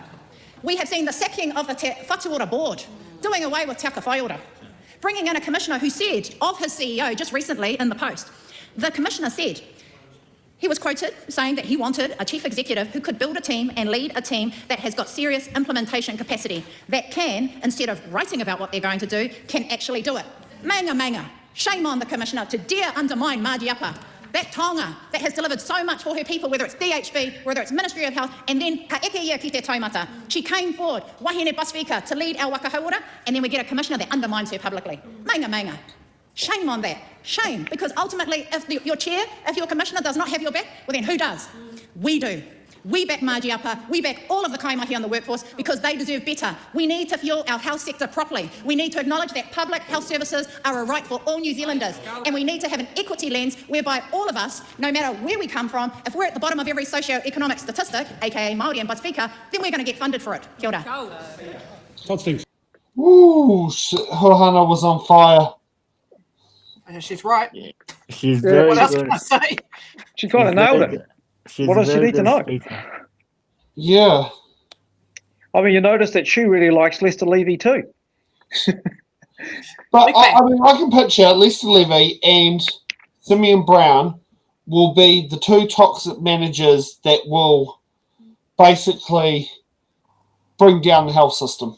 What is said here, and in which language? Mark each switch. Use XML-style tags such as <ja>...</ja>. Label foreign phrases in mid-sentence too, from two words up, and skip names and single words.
<en>We have seen the sacking of the Te Whatuora board, doing away with Te Aka Whaiora, bringing in a commissioner who said of his CEO just recently in the Post, the commissioner said, he was quoted saying that he wanted a chief executive who could build a team and lead a team that has got serious implementation capacity, that can, instead of writing about what they're going to do, can actually do it.</en> <mi>Manga manga.</mi> <en>Shame on the commissioner to dare undermine Mādiapa, that taonga that has delivered so much for her people, whether it's DHB, whether it's Ministry of Health, and then</en> <mi>ka eke ia ki te taumata.</mi> <en>She came forward,</en> <mi>wahine Pasifika,</mi> <en>to lead our</en> <mi>waka hauora,</mi> <en>and then we get a commissioner that undermines her publicly.</en> <mi>Manga manga.</mi> <en>Shame on that. Shame, because ultimately, if your chair, if your commissioner does not have your back, well then who does? We do. We back Mādiapa, we back all of the kaimahi on the workforce because they deserve better. We need to fuel our health sector properly. We need to acknowledge that public health services are a right for all New Zealanders, and we need to have an equity lens whereby all of us, no matter where we come from, if we're at the bottom of every socio-economic statistic, aka Māori and Pasifika, then we're going to get funded for it.</en> <mi>Kia ora.</mi> <en>Todd Stevens. Ooh, Hohana was on fire. She's right. She's Yeah, very What else good. can I say? She kind of nailed it. What does she need to know? Yeah. I mean, you notice that she really likes Lester Levy too. But I mean, I can picture Lester Levy and Simeon Brown will be the two toxic managers that will basically bring down the health system.</en>